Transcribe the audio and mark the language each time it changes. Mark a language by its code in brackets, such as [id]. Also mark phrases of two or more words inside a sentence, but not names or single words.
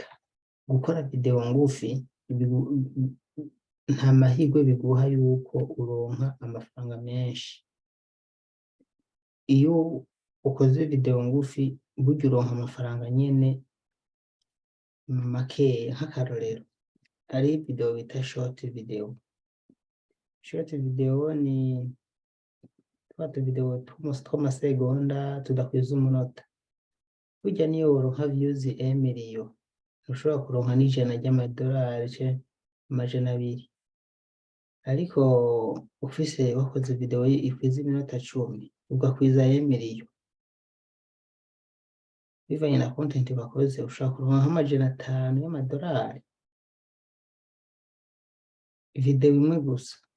[rn] Gukora video ngufi nta mahirwe biguha yuko uronka amafaranga menshi. Iyo ukoze video ngufi burya uronka amafaranga nyene makeya. Nk'akarorero, hari video bita [en] short video. Short video [rn] ni twa video tw'amasegonda tudakwiza umunota. Burya niyo woronka views 1 million, ushobora kuronka n'ijana ry'amadolari canke amajana 2. Ariko wakoze video ikwiza iminota 10 ugakwiza 1 million, bivanye na content bakoze ushobora kuronka nk'amajana 5 y'amadolari video imwe gusa.